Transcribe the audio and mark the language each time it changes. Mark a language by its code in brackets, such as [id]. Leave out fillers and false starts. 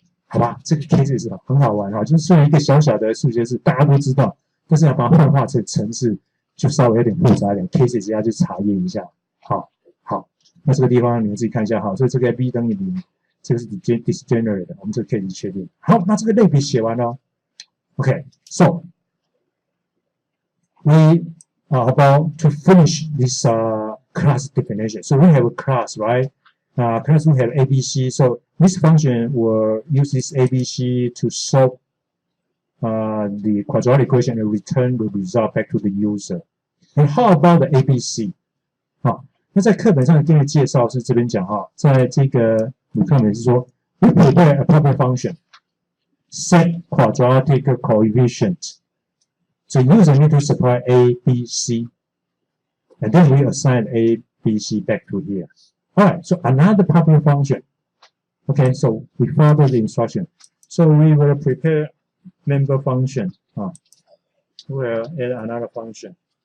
[zh] 好吧，这个 case 也是很好玩哈，就是虽然一个小小的数学是大家都知道，但是要把它幻化成程式，就稍微有点复杂一点 ，case 要去查验一下。好，那这个地方你们自己看一下哈，所以这个 b 等于0，这个是 disgenerate 的，我们这个 case 确定。好，那这个类比写完了 [en] ，OK，so we are about to finish this class definition. So we have a class, right? Class we have ABC. So this function will use this ABC to solve the quadratic equation and return the result back to the user. And how about the ABC? [zh] 好，那在课本上给你介绍是这边讲哈，在这个你课本是说 [en] we prepare a proper function, set quadratic coefficient. So user need to supply A, B, C, and then we assign A, B, C back to here. Alright, so another proper function. Okay, so we follow the instruction. So we will prepare member function. We'll add another function.